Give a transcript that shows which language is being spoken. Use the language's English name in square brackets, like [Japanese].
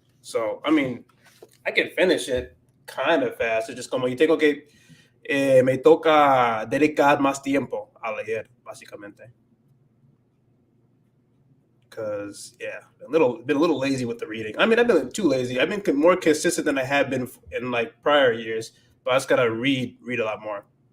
[English] So, I mean, I can finish it kind of fast. It's just [Spanish] como yo tengo que, me toca dedicar más tiempo a leer, básicamente. [English] Because, been a little lazy with the reading. I mean, I've been too lazy. I've been more consistent than I have been in like prior years, but I just gotta read a lot more.